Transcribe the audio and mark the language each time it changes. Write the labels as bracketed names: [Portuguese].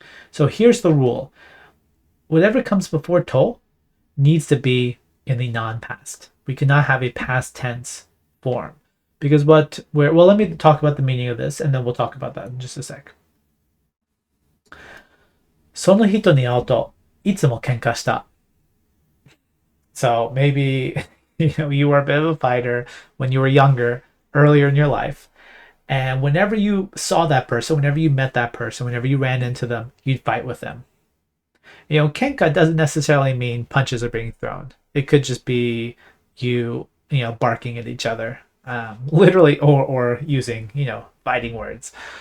[English] So here's the rule. Whatever comes before to needs to be in the non-past. We cannot have a past tense form. Because let me talk about the meaning of this, and then we'll talk about that in just a sec. [Japanese] その人に会うといつも喧嘩した. [English] So maybe you were a bit of a fighter when you were younger, earlier in your life. And whenever you saw that person, whenever you met that person, whenever you ran into them, you'd fight with them. Kenka doesn't necessarily mean punches are being thrown. It could just be you barking at each other, literally, or using, fighting words.